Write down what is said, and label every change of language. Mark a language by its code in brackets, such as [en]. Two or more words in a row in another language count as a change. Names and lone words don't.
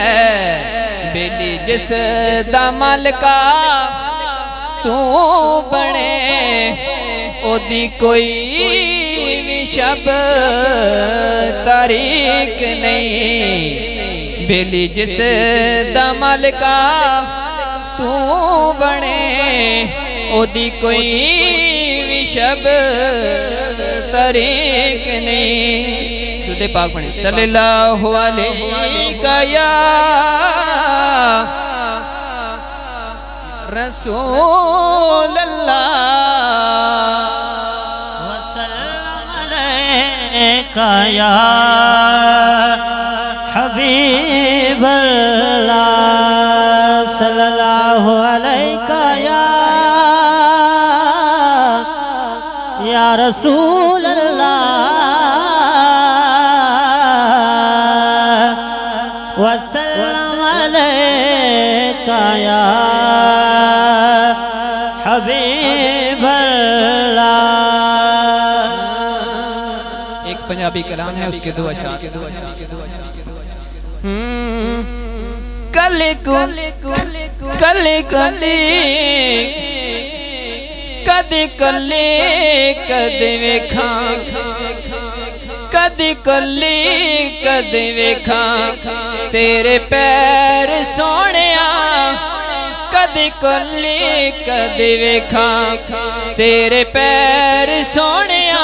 [pa] ਬੇਲੀ ਜਿਸ ਦਾ ਮਾਲਿਕਾ ਤੂ ਬਣੇ, ਓਦੀ ਕੋਈ ਭੀ ਸ਼ਬ ਤਾਰੀਕ ਨਹੀਂ। ਬੇਲੀ ਜਿਸ ਦਾ ਮਾਲਿਕਾ ਤੂ ਬਣੇ, ਓਦੀ ਕੋਈ ਭੀ ਸ਼ਬ ਤਾਰੀਕ ਨਹੀਂ। ਤੁਦੇ ਪਾਕ ਬਣੇ [ar] صلى الله عليه يا رسول الله, وسلم عليك يا حبيب الله، صلى الله عليك يا رسول الله. وسلم عليك يا حبيب الله. [ur] ایک پنجابی کلام ہے، اس کے دو اشعار. [pa] ਕੱਲੇ ਕੱਲੇ ਕਦੇ ਕੱਲੇ ਕਦੇ ਵੇਖਾ, ਕਦੇ ਕੱਲੇ ਕਦੇ ਵੇਖਾ ਤੇਰੇ ਪੈਰ ਸੋਹਣਿਆ, ਕਦੇ ਕੱਲੇ ਕਦੇ ਵੇਖਾ ਤੇਰੇ ਪੈਰ ਸੋਹਣਿਆ।